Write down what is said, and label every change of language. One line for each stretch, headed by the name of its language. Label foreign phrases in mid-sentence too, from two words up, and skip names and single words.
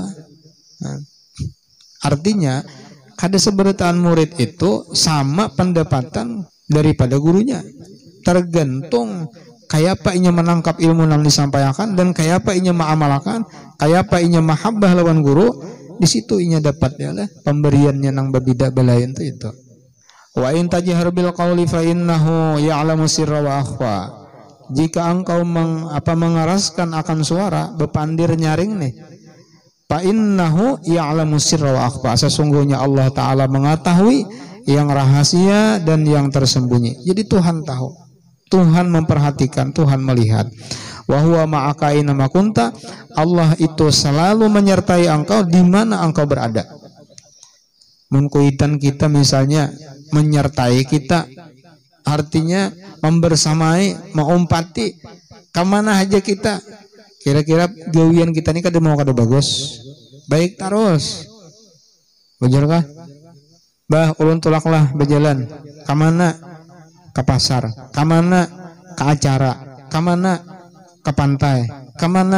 Banjar: Nah, artinya kada seberataan murid itu sama pendapatan daripada gurunya. Tergantung kayak apa inya menangkap ilmu yang disampaikan dan kayak apa inya mengamalkan, kayak apa inya mahabbah lawan guru, di situ inya dapat ya lah pemberiannya nang berbeda belayan itu.
Arabic: وإن تجهر بالقول فإنه يعلم السر وأخفى.
Banjar: Jika engkau mengeraskan akan suara, bepandir nyaring nih,
Arabic: فإنه يعلم السر وأخفى.
Banjar: Sesungguhnya Allah Ta'ala mengetahui yang rahasia dan yang tersembunyi. Jadi Tuhan tahu, Tuhan memperhatikan, Tuhan melihat.
Arabic: وهو معك أين ما كنت.
Banjar: Allah itu selalu menyertai engkau di mana engkau berada. Mengkuitan kita misalnya menyertai kita, artinya membersamai, mengumpati kemana aja kita. Kira-kira gawian kita ini kada mau kada bagus, baik terus. Bener kah? Bah, ulun tulaklah berjalan. Kemana? Ke pasar. Kemana? Ke acara. Kemana? Ke pantai. Kemana?